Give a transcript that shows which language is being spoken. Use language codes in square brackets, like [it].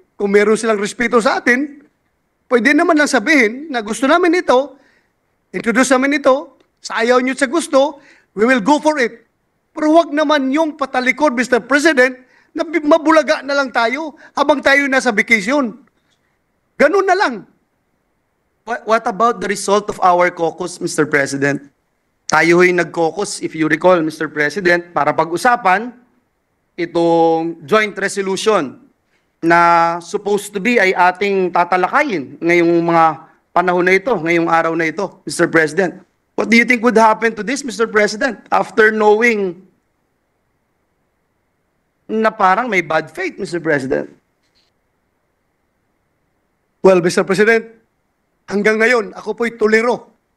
[tl] Kung meron silang respeto sa atin, pwede naman lang sabihin na gusto namin ito, introduce namin ito, sa ayaw nyo sa gusto, [en] we will go for it. [tl] Pero wag naman yung patalikod, Mr. President, na mabulaga na lang tayo habang tayo nasa vacation. Ganun na lang. [en] What about the result of our caucus, Mr. President? [tl] Tayo ay nag-caucus, [en] if you recall, Mr. [tl] President, para pag-usapan itong joint resolution na supposed to be ay ating tatalakayin ngayong mga panahon na ito, ngayong araw na ito, Mr. [en] President. What do you think would happen to this, Mr. President, after knowing [tl] na parang may bad faith, [en] Mr. President? Well, Mr. [tl] President, hanggang ngayon, ako po'y tuliro.